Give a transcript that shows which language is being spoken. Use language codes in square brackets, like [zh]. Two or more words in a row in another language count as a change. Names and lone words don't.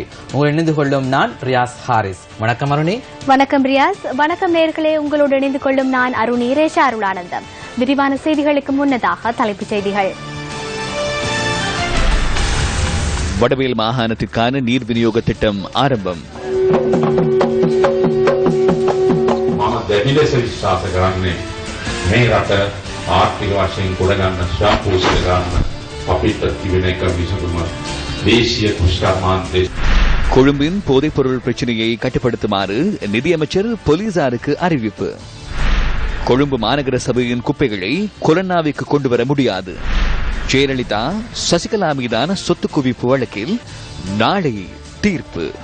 [ta] உங்கள் இணைந்து கொள்ளும் நான் ரியாஸ் ஹாரிஸ். வணக்கம் அருணி. வணக்கம் ரியாஸ். வணக்கம் நேர்களே, உங்களோடு இணைந்து கொள்ளும் நான் அருணி ரேஷா அருளானந்தம். விரிவான செய்திகளுக்கு முன்னதாக தலைப்புச் செய்திகள். வடமேல் மாகாணத்திற்கான நீர் விநியோக திட்டம் ஆரம்பம். [si] දැඩිලෙස විශ්වාස කරන්නේ මේ රට ආර්ථික වශයෙන් ගොඩගන්න ශ්‍රාපෝෂිත ගන්න අපිට තිබෙන එක විසඳුම දේශීය කුෂ්කර්මාන්තයේ [ta] கொழும்பின் போதைப்பொருள் பிரச்சினையை கட்டுப்படுத்துமாறு நிதியமைச்சர் போலீசாருக்கு அறிவிப்பு. கொழும்பு மாநகர சபையின் குப்பைகளை கொலன்னாவிற்கு கொண்டு வர முடியாது. ஜெயலலிதா சசிகலா மீதான சொத்து குவிப்பு வழக்கில் நாளை தீர்ப்பு.